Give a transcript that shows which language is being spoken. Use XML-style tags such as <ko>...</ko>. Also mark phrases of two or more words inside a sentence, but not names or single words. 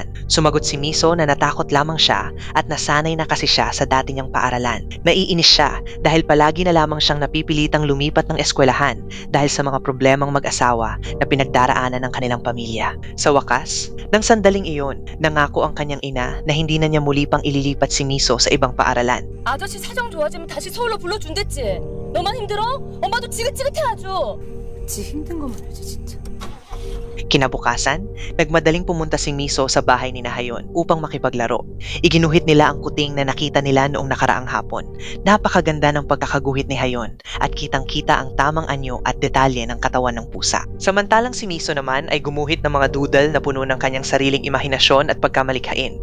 <tl>Sumagot si Miso na natakot lamang siya at nasanay na kasi siya sa dati niyang paaralan. Naiinis siya dahil palagi na lamang siyang napipilitang lumipat ng eskwelahan dahil sa mga problemang mag-asawa na pinagdaraanan ng kanilang pamilya. Sa wakas, nang sandaling iyon, nangako ang kanyang ina na hindi na niya muli pang ililipat si Miso sa ibang paaralan.</tl> <ko>아저씨 사정 좋아지면 다시 서울로 불러준댔지. 너만 힘들어? 엄마도 지긋지긋해 아주. 지 힘든 것만 알지 진짜.</ko> <tl>Kinabukasan, nagmadaling pumunta si Miso sa bahay ni Hayon upang makipaglaro. Iginuhit nila ang kuting na nakita nila noong nakaraang hapon. Napakaganda ng pagkakaguhit ni Hayon at kitang-kita ang tamang anyo at detalye ng katawan ng pusa. Samantalang si Miso naman ay gumuhit ng mga doodle na puno ng kanyang sariling imahinasyon at pagkamalikhain.</tl>